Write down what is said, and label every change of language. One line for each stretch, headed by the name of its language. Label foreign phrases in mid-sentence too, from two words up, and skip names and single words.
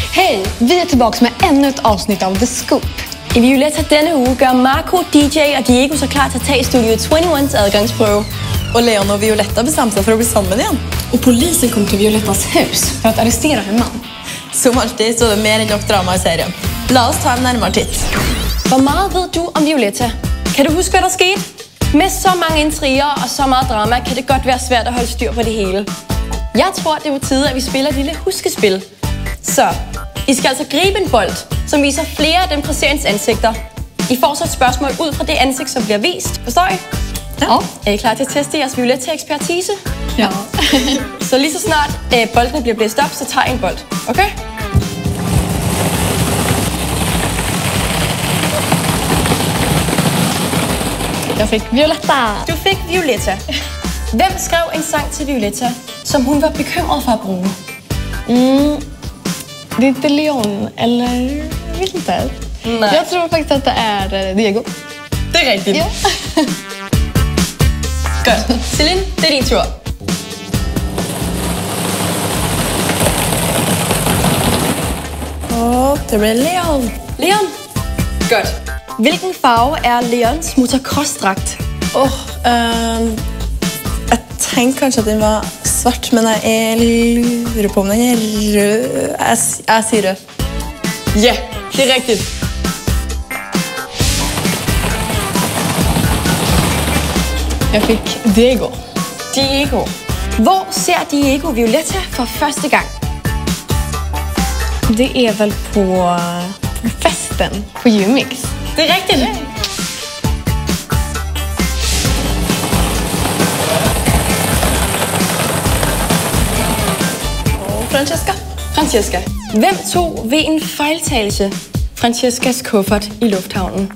Swedish: Hej! Vi är tillbaka med ännu ett avsnitt av The Scoop.
Danish: I Violetta denne uge gør Marco, DJ og Diego så klar til at tage Studio 21's adgangsprøve.
Swedish: Och Leon och Violetta bestämde sig för att bli samman igen. Och polisen kom till Violettas hus för att arrestera en man. Som alltid så är det mer än nok drama i serien.
Danish: Lad os ta en nærmere titt. Hvor meget ved du om Violetta? Kan du huske, hvad der skete? Med så mange intriger og så meget drama kan det godt være svært at holde styr på det hele. Jeg tror, det er på tide, at vi spiller et lille huskespil. Så, I skal altså gribe en bold, som viser flere af dem presserens ansigter. I får så et spørgsmål ud fra det ansigt, som bliver vist. Forstår I? Ja. Er I klar til at teste jeres Violetta-ekspertise? Ja. Så lige så snart boldene bliver blæst op, så tager I en bold. Okay?
Swedish: Jag fick Violetta.
Danish: Du fik Violetta. Hvem skrev en sang til Violetta, som hun var bekymret for at bruge?
Swedish: Det är inte Leon, eller jag vet inte. Nej. Jag tror faktiskt att det är Diego.
Danish: Det er rigtigt. Ja. Godt. Celine, det er din tur.
Norwegian: Og det blir Leon.
Danish: Leon. Godt. Hvilken farve er Leons motocross-dragt?
Norwegian: Jeg tenker kanskje at den var svart, men jeg lurer på om den er rød. Jeg sier rød.
Danish: Ja, det er rigtigt.
Swedish: Jag fick Diego.
Danish: Diego. Hvor ser Diego Violetta for første gang?
Swedish: Det är väl på festen på Umix.
Danish: Det er rigtigt. Og Francesca. Francesca. Hvem tog ved en fejltagelse Francescas kuffert i lufthavnen?